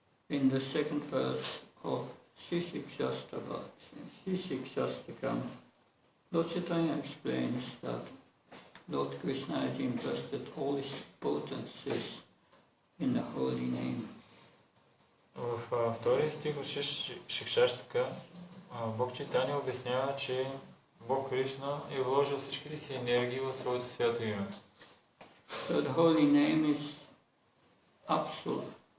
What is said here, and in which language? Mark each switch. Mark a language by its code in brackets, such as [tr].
[en] In the second verse of Shishikshastakam, Lord Chaitanya explains that Lord Krishna has invested all his potencies in the holy name. [bg] В втория стих от Шикшаштака Бог Чайтания обяснява, че Бог Кришна е вложил всичките си енергии в своето свято име. [en] So the holy name is absolute.